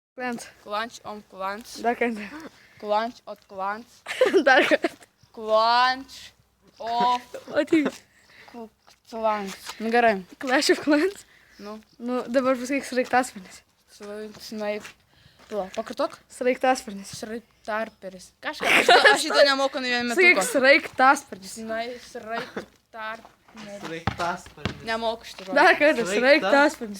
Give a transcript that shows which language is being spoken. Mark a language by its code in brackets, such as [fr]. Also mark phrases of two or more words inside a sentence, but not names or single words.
[en] Clans. Clans on clans. [lt] Dar kartą. [en] Clans on clans. [lt] Dar kartą. [en] Clans of [lt] O tai. clans. Nu gerai. [en] Clash of Clans. [lt] Nu, Nu, dabar pasakyk sraigtasparnis. snaip. Pakartok. Sraigtasparnis. Sraigtarperis. Kažką. Aš šito nemoku ne vienu Sakyk metu. sraigtasparnis. Sraigtarperis. Sraigtasparnis. Nemoku šitą žodį. Dar kartą. Sraigtasparnis.